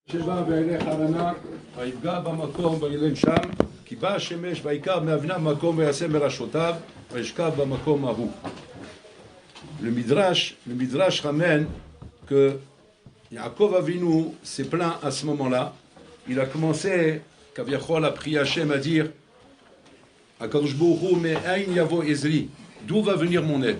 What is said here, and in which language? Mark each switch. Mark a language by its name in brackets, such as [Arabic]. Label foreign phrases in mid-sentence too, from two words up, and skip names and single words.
[Hebrew] שבא וילך הרנה, ויפגע במקום וילן שם, כי בא השמש ויקר מאבניו מקום ויעשה מראשותיו, וישכב במקום ההוא. [French] Le Midrash ramène que Yaakov Avinu s'est plaint à ce moment-là. Il a commencé, Kaviachol a prié Hachem à dire Akadosh Baruch Hu, mais [Hebrew] אין יבוא עזרי, [French] d'où va venir mon aide?